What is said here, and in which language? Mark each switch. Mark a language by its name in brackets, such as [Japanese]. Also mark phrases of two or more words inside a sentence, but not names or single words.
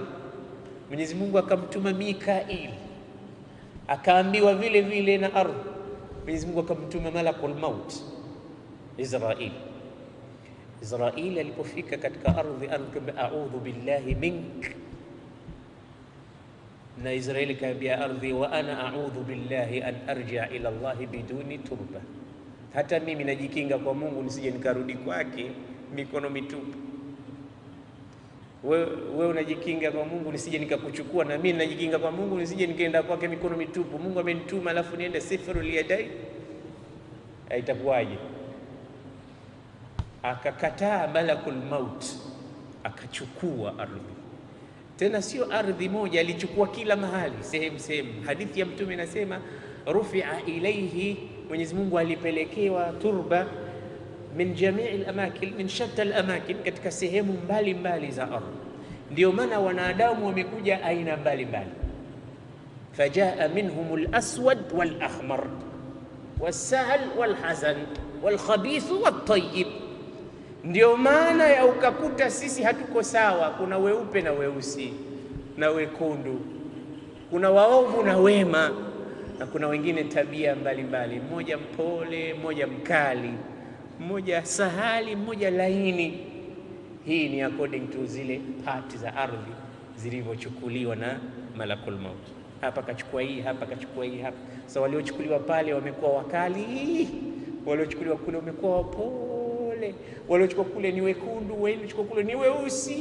[Swahili] Mwenyezi Mungu akamtuma Mikail, akaambiwa vile vile na ardhi. Mwenyezi Mungu akamtuma [Arabic] ملك الموت [Swahili] Israil. Israil alipofika katika ardhi akamwambia [Arabic] أعوذ بالله منك, [Swahili] na Israili kaambia ardhi, [Arabic] وأنا أعوذ بالله أن أرجع إلى الله بدون تربة, [Swahili] hata mimi najikinga kwa Mungu nisije nikarudi kwake mikono mitupu. Wewe unajikinga kwa Mungu nisije nikakuchukua, na mimi najikinga kwa Mungu nisije nikaenda kwake mikono mitupu. Mungu amenituma alafu niende [Arabic] صفر اليدين, [Swahili] itakuwaje? Akakataa [Arabic] ملك الموت, [Swahili] akachukua ardhi. Tena sio ardhi moja, alichukua kila mahali, sehemu. Hadithi ya Mtume inasema [Arabic] رفع إليه, [Swahili] Mwenyezi Mungu alipelekewa [Arabic] تربة من جميع الأماكن، من شتى الأماكن, [Swahili] katika sehemu mbalimbali za ardhi. Ndio maana wanadamu wamekuja aina mbalimbali. [Arabic] فجاء منهم الأسود والأحمر والسهل والحزن والخبيث والطيب. [Swahili] Ndio maana ya ukakuta sisi hatuko sawa, kuna weupe na weusi na wekundu, kuna waovu na wema, na kuna wengine tabia mbalimbali, mmoja mpole, mmoja mkali, mmoja sahali, mmoja laini. Hii ni [English] according to [Swahili] zile part za ardhi zilivyochukuliwa na [Arabic] ملك الموت. [Swahili] Hapa kachukua hii, hapa kachukua hii, hapa. So waliochukuliwa pale wamekuwa wakali, waliochukuliwa kule wamekuwa wapole, waliochukua kule ni wekundu, waliochukua kule ni weusi.